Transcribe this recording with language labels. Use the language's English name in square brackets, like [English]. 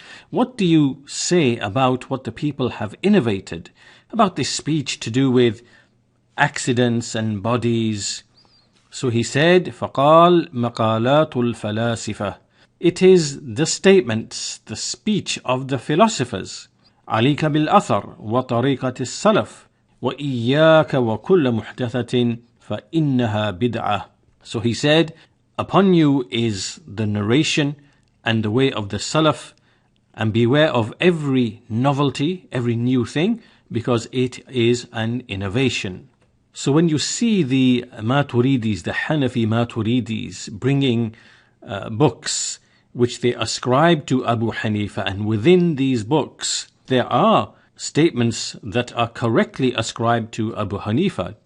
[English] What do you say about what the people have innovated about this speech to do with accidents and bodies? So he said, [Arabic] فقال مقالات الفلاسفة. [English] It is the statements, the speech of the philosophers. [Arabic] عليك بالأثر وطريقة السلف وإياك وكل محدثة فإنها بدعة. [English] So he said, upon you is the narration and the way of the Salaf, and beware of every novelty, every new thing, because it is an innovation. So when you see the Maturidis, the Ḥanafī Maturidis, bringing books which they ascribe to Abu Hanifa, and within these books there are statements that are correctly ascribed to Abu Hanifa.